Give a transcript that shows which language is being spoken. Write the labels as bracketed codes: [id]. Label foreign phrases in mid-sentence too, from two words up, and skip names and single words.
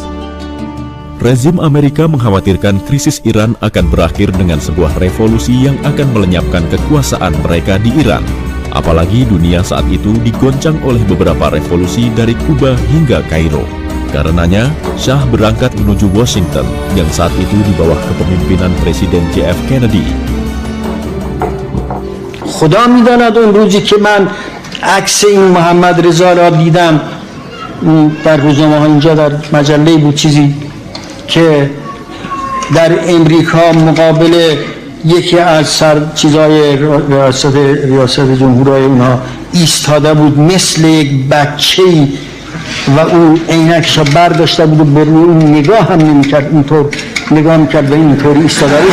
[id] Rezim Amerika mengkhawatirkan krisis Iran akan berakhir dengan sebuah revolusi yang akan melenyapkan kekuasaan mereka di Iran. Apalagi dunia saat itu digoncang oleh beberapa revolusi dari Kuba hingga Kairo. Karenanya, Syah berangkat menuju Washington yang saat itu di bawah kepemimpinan Presiden JF Kennedy. [fa] خدا می‌داند اون روزی که من عکس این محمد رضا را دیدم در روزنامه‌ها، اینجا در مجله بود چیزی که در امریکا مقابل یکی از چیزای ریاست جمهورای اونها ایستاده بود مثل یک بچه‌ای و او عینکش را برداشته بود و به روی اون نگاه هم نمی‌کرد، اینطور نگاه می‌کرد و اینطور ایستاده بود.